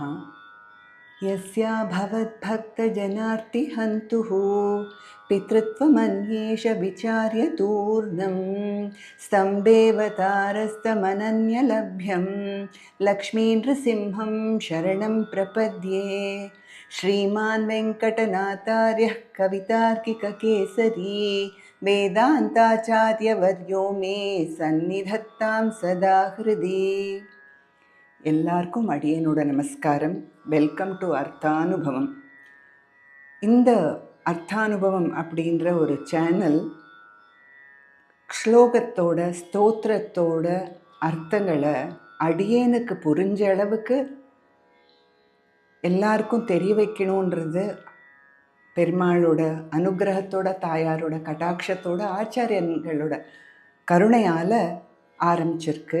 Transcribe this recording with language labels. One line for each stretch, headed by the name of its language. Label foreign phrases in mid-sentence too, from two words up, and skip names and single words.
Sanskrit: यस्या भवद्भक्तजनार्तिहन्तुः पितृत्वमन्येष विचार्य तूर्णं स्तम्भेवतारस्तमनन्यलभ्यं लक्ष्मीनृसिंहं शरणं प्रपद्ये। श्रीमान् वेङ्कटनाथार्यः कवितार्किककेसरी वेदान्ताचार्यवर्यो मे सन्निधत्तां सदा हृदि।
Tamil: எல்லாருக்கும் அடியனோட நமஸ்காரம்.
English: welcome to
Tamil: அர்த்தானுபவம். இந்த அர்த்தானுபவம் அப்படின்ற ஒரு சேனல் ஸ்லோகத்தோட ஸ்தோத்திரத்தோட அர்த்தங்களை அடியேனுக்கு புரிஞ்ச அளவுக்கு எல்லாருக்கும் தெரிய வைக்கணுன்றது பெருமாளோட அனுகிரகத்தோட, தாயாரோட கடாட்சத்தோட, ஆச்சாரியங்களோட கருணையால் ஆரம்பிச்சிருக்கு.